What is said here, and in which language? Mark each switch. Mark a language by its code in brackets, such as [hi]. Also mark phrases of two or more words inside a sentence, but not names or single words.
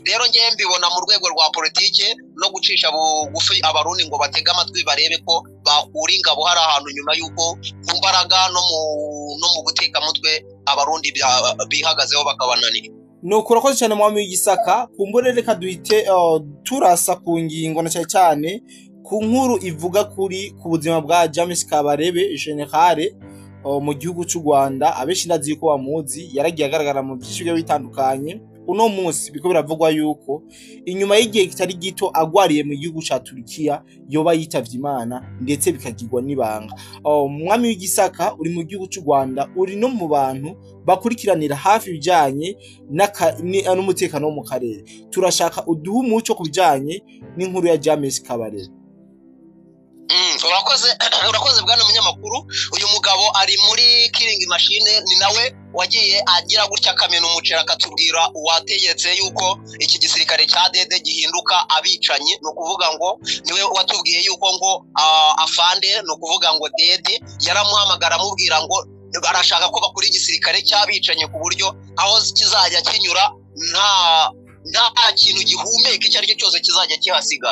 [rn] Rero ngiye mbibona mu rwego rwa politike no gucisha bugufi abarundi ngo batega amatwi barebe ko bakura ingabo hari ahantu nyuma yuko ku mbaraga no mu guteka mutwe abarundi bihagazeho bakabananira. Nuko urakoze cyane mwami w'igisaka. Kumbure reka duhite turasa ku ngingo na cyane ku nkuru ivuga ku buzima bwa James Kabarebe General mu gihugu cy'u Rwanda. Abenshi ndazi yuko bamuzi, yaragiye agaragara mu byiciro bitandukanye. Uno munsi biko biravugwa yuko inyuma y'igihe kitari gito agwariye mu gihugu ca Turkiya yoba yitavye Imana ndetse bikagirwa nibanga. [rw] Mwami w'igisaka, uri mu gihugu cy'u Rwanda, uri no mu bantu bakurikiranira hafi bijanye n'umutekano wo mu karere. [rn] Turashaka uduhe umuco ku bijanye n'inkuru ya James Kabarebe. [rw] Urakoze bwana munyamakuru. Uyu mugabo ari muri [en] killing machine, [rw] ni nawe wagiye agira gutya akamena umucera akatubwira uwategetse yuko iki gisirikare cya Dede gihinduka abicanyi. No kuvuga ngo niwe watubwiye yuko ngo afande, no kuvuga ngo Dede yaramuhamagara amubwira ngo barashaka ko bakora igisirikare cy'abicanyi ku buryo aho kizajya kinyura nta kintu gihumeka icyo ari cyo cyose kizajya kihasigara.